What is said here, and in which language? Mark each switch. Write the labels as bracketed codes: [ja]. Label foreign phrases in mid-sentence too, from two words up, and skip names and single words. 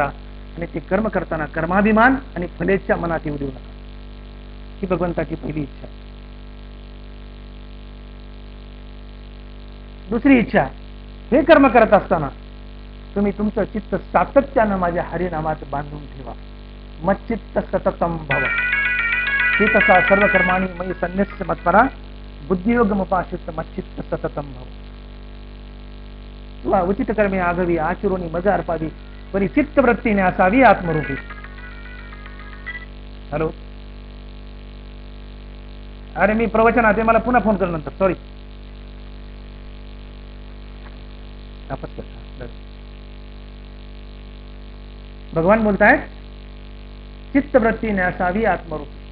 [mr] आणि ते कर्म करताना कर्माभिमान आणि फलेच्या मनात येऊ देऊ नका. ही भगवंताची पहिली इच्छा. दुसरी इच्छा, हे कर्म करत असताना तुम्ही तुमचं चित्त सातत्यानं माझ्या हरिनामात बांधून ठेवा. [sa] मच्चित्त सततम भव. [mr] हे तसा [sa] सर्व कर्माणी मयी संन्यस्य मत्परा, बुद्धियोगमुपाश्रित मच्चित्त सततम भव. [mr] तुला उचित कर्मे आघवी, आचरोनी मज अर्पावी, परी चित्तवृत्तीने असावी आत्मरूपी. हॅलो, अरे मी प्रवचन आहे, मला पुन्हा फोन कर नंतर, सॉरी. भगवान बोलतायत चित्तवृत्तीने असावी आत्मरूपी.